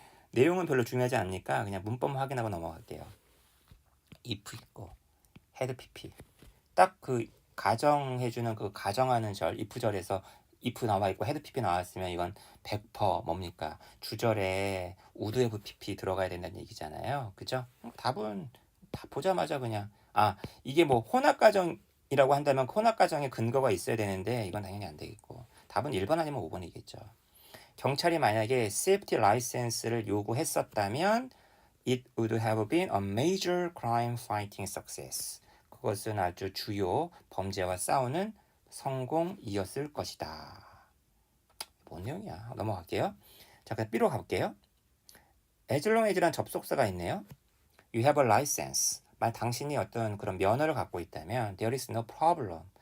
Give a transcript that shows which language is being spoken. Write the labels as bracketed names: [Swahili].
[Korean] 내용은 별로 중요하지 않으니까 그냥 문법만 확인하고 넘어갈게요. if 있고 head pp 딱 그 가정해주는 그 가정하는 절 if 절에서 if 나와 있고 head pp 나왔으면 이건 100% 뭡니까 주절에 would have pp 들어가야 된다는 얘기잖아요. 그죠? 답은 다 보자마자 그냥 이게 뭐 혼합 가정이라고 한다면 혼합 가정에 근거가 있어야 되는데 이건 당연히 안 되겠고 답은 1번 아니면 5번이겠죠. 경찰이 만약에 [English] safety license를 [Korean] 요구했었다면 [English] it would have been a major crime fighting success. [Korean] 그것은 아주 주요 범죄와 싸우는 성공이었을 것이다. 뭔 내용이야? 넘어갈게요. 자, 그럼 B로 가볼게요. as long as란 접속사가 있네요. [English] You have a license. [Korean] 만약 당신이 어떤 그런 면허를 갖고 있다면 [English] there is no problem.